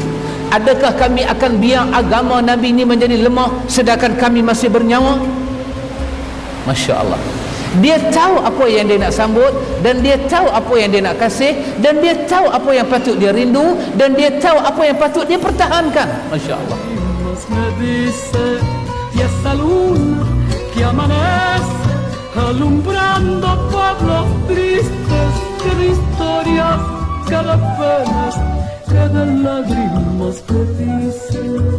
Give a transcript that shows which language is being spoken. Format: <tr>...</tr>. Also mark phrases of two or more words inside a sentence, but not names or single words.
<ms>Adakah kami akan biar agama Nabi ini menjadi lemah sedangkan kami masih bernyawa?</ms> <ar>ما شاء الله,</ar> <ms>dia tahu apa yang dia nak sambut, dan dia tahu apa yang dia nak kasih, dan dia tahu apa yang patut dia rindu, dan dia tahu apa yang patut dia pertahankan.</ms> <ar>ما شاء الله.</ar> <es>Me dice y esta luna que amanece alumbrando pueblos tristes, cada historias, cada penas, cada lágrimas que dice</es>